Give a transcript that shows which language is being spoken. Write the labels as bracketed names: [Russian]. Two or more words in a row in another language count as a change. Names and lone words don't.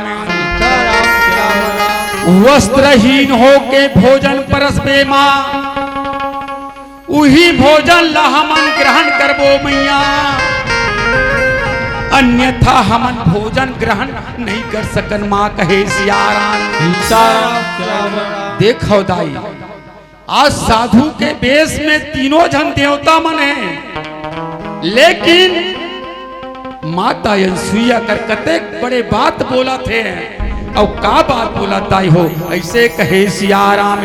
[Chhattisgarhi] सीताराम श्यावराम वस्त्रहीन होके भोजन परसबे मां उही भोजन ला हमन ग्रहण करबो मैया अन्यथा हमन भोजन ग्रहण नहीं कर सकन मां कहे सियाराम सीताराम श्यावराम देखो दाई आज साधु के वेश में तीनों जन देवता मन है लेकिन माता अनसुईया कर कते बड़े बात बोला थे और का बात बोला ताई हो ऐसे कहे सियाराम